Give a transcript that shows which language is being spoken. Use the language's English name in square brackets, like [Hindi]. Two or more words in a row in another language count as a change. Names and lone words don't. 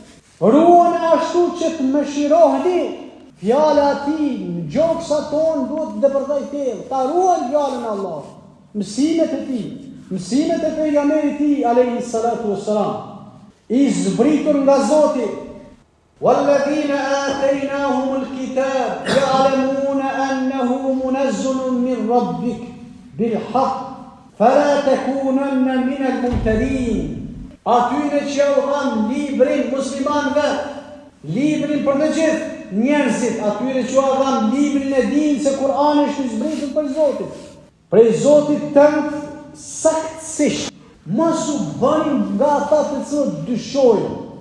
[Albanian] Ruani ashtu që të mëshiroheni. Fjala e tij, gjoksat tonë duhet të depërtojnë thellë. Ta ruajnë fjalën e Allahut. Mësimet e tij, mësimet e pejgamberit e tij [Arabic] عليه الصلاة والسلام. [Albanian] I zbritur nga Zoti. [Arabic] وَالَّذِينَ آتَيْنَاهُمُ الْكِتَابَ يَعْلَمُونَ أَنَّهُ مُنَزَّلٌ مِّن رَّبِّكَ بِالْحَقِّ فَلَا تَكُونَنَّ مِنَ الْمُمْتَرِينَ. [Albanian] Atyre që u dhanë librin muslimanëve, librin për të gjithë njerëzit, atyre që u dhanë librin e dinë se Kur'ani është i zbritur për Zotin. Prej Zotit tënd saktësisht. Mos u bëni nga ata të cilët dyshojnë.